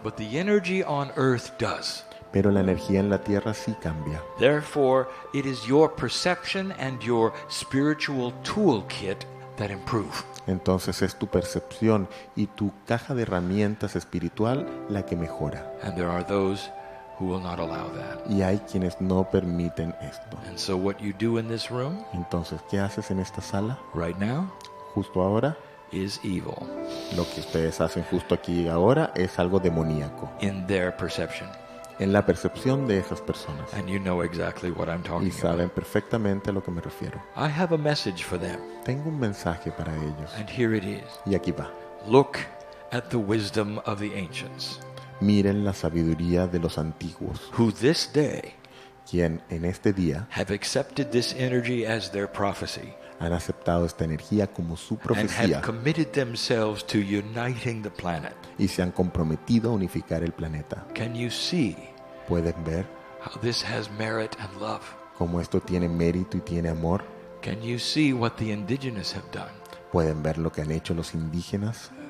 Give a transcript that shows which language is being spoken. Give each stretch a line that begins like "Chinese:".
English: but the energy on earth does.
Spanish: pero la energía en la tierra sí cambia.
English: Therefore, it is your perception and your spiritual toolkit that improve.
Spanish: Entonces es tu percepción y tu caja de herramientas espiritual la que mejora.
English: And there are those who will not allow that.
Spanish: Y hay quienes no permiten esto.
English: And so what you do in this room
Spanish: Entonces, ¿qué haces en esta sala?
English: right now
Spanish: Justo ahora,
English: is evil
Spanish: lo que ustedes hacen justo aquí y ahora es algo demoníaco
English: in their perception.
Spanish: en la percepción de esas personas.
English: And you know exactly what I'm talking
Spanish: Y saben
English: about.
Spanish: perfectamente a lo que me refiero.
English: I have a message for them,
Spanish: Tengo un mensaje para ellos.
English: and here it is.
Spanish: Y aquí va.
English: Look at the wisdom of the ancients,
Spanish: Miren la sabiduría de los antiguos,
English: who this day
Spanish: quien en este día
English: have accepted this energy as their prophecy
Spanish: han aceptado esta energía como su
English: and
Spanish: profecía
English: have committed themselves to uniting the planet.
Spanish: y se han comprometido a unificar el planeta.
English: Can you see
Spanish: ¿Pueden ver
English: how this has merit and love?
Spanish: cómo esto tiene mérito y tiene amor?
English: Can you see what the indigenous have done?
Spanish: ¿Pueden ver lo que han hecho los indígenas?